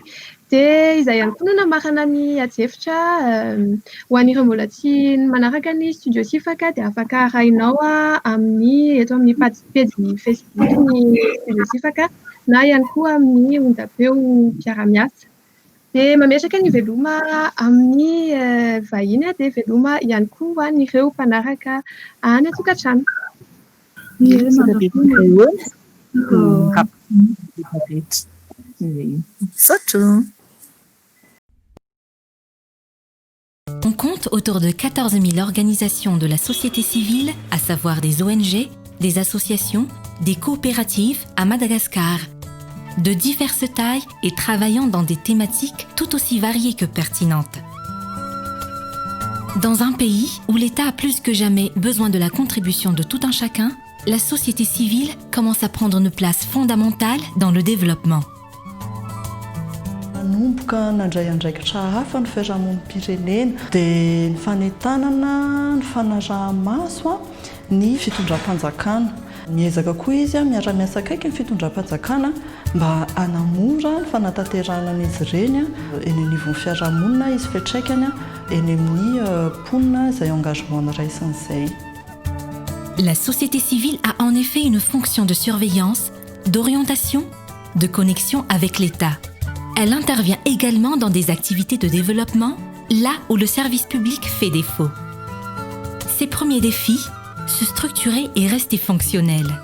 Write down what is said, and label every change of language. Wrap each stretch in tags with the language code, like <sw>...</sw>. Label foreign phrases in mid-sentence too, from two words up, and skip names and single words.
<mg>Dia izay ihany koa no namarana ny ady-hevitra ho an'ireo mbola tsy manaraka ny studio sifaka dia afaka arahinao eto amin'ny page Facebook ny studio sifaka na ihany koa amin'ny ondapeo mpiara-miasa. Dia mametraka ny veloma amin'ny vahiny dia veloma ihany koa an'ireo mpanaraka any an-tokantrano.</mg> <fr>On compte autour de 14 000 organisations de la société civile, à savoir des ONG, des associations, des coopératives à Madagascar, de diverses tailles et travaillant dans des thématiques tout aussi variées que pertinentes. Dans un pays où l'État a plus que jamais besoin de la contribution de tout un chacun, la société civile commence à prendre une place fondamentale dans le développement.</fr> <mg>Nanomboka nandray andraikitra hafa ny fiarahamonim-pirenena dia ny fanentanana ny fanaraha-maso ny fitondram-panjakana. Miezaka koa izy miara-miasa akaiky ny fitondram-panjakana mba hanamora ny fanatanteranan'izy ireny eny anivon'ny fiarahamonina izy fiantraikany eny amin'ny mponina izay engagement raisin'izay.</mg> <fr>La société civile a en effet une fonction de surveillance, d'orientation, de connexion avec l'État. Elle intervient également dans des activités de développement, là où le service public fait défaut. Ses premiers défis, se structurer et rester fonctionnel.</fr>